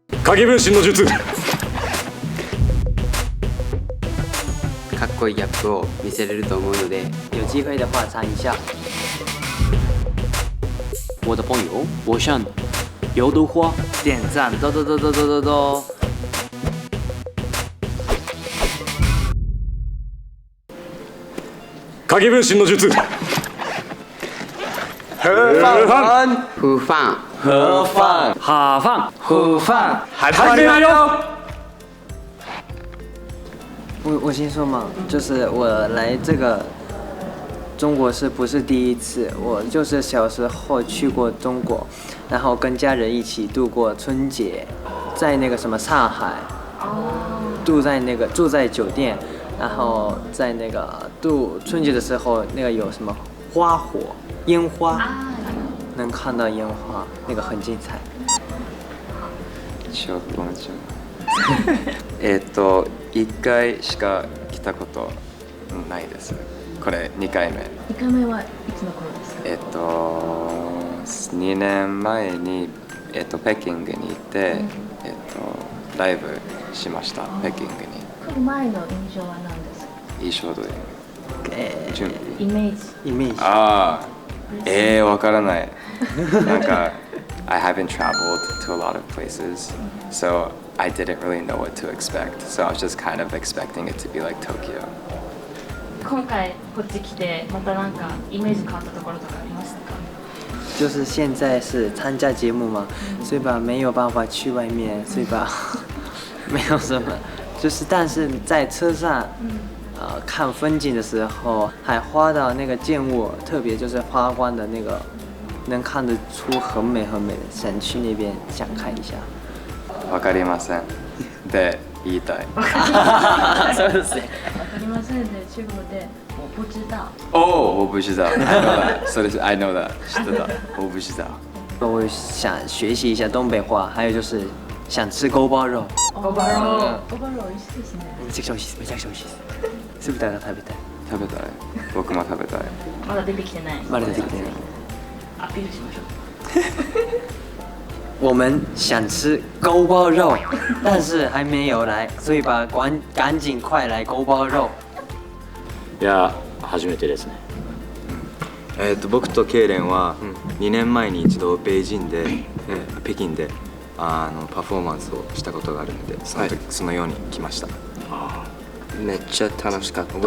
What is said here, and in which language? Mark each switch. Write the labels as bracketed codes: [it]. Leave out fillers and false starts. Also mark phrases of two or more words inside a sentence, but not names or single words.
[ja] 影分身の術。かっこいいギャップを見せれると思うので、 [zh] 有机会的话尝一下。我的朋友，我想油豆花点赞，抖抖抖抖抖抖抖。 [ja] 影分身の術。ファン [zh] 盒饭，哈饭，盒饭， [ja] 始めるよ。 [zh] 我先说嘛，就是我来这个中国是不是第一次？我就是小时候去过中国，然后跟家人一起度过春节，在那个什么上海，住在酒店，然后在那个度春节的时候，那个有什么花火、烟花，能看到烟花，那个很精彩。 [ja] 小学校1回しか来たことないです。これ2回目。 2回目はいつの頃ですか 2年前に、北京に行って、ライブしました。北京に。来る前の印象は何ですか？印象で。準備。イメージ。イメージ。ああ、わからない。 [en] なんか I haven't traveled to a lot of places, so I didn't really know what to expect. So I was just kind of expecting it to be like Tokyo. [ja] 今回こっち来てまたなんかイメージ変わったところとかありましたか？ [zh] 就是现在是参加节目嘛，所以吧没有办法去外面，所以吧没有什么，就是但是在车上，看风景的时候，海花的那个建物，特别就是发光的那个，能看得出很美很美的，想去那边想看一下。 [ja] わかりません。で言いたい。そうですね。わかりませんで中国で [zh] 我不知道。我不知道。 [en] I know that. それ是 I know that. [ja] 知ってた。 [zh] 我不知道。我想学习一下东北话，还有就是想吃锅包肉。 [ja] 锅包肉美味しいですね。めちゃくちゃ美味しいです。めちゃくちゃ美味しいです。酢豚が食べたい。食べたい。僕も食べたい。まだ出てきてない。まだ出てきてない。アピールしましょう。 [zh] 我们想吃锅包肉，但是还没有来，所以吧，赶紧快来锅包肉。 [ja] いや初めてですね。僕とケイレンは2年前に一度北京でパフォーマンスをしたことがあるので、その時そのように来ました。めっちゃ楽しかった。